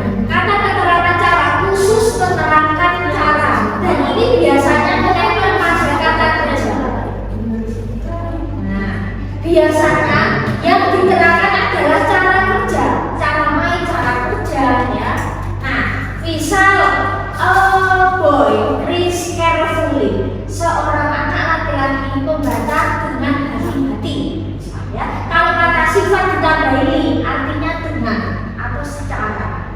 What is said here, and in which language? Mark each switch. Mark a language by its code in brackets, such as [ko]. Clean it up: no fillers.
[id] Kata keterangan cara khusus menerangkan cara, dan ini biasanya menempel pada kata kerja. Nah, biasanya yang diterangkan adalah cara kerja, cara main, cara kerja ya. Nah, misal [en] boy reads carefully. [id] Seorang anak laki-laki membaca dengan hati-hati. Ya, kalau kata sifat ditambahi artinya dengan atau secara.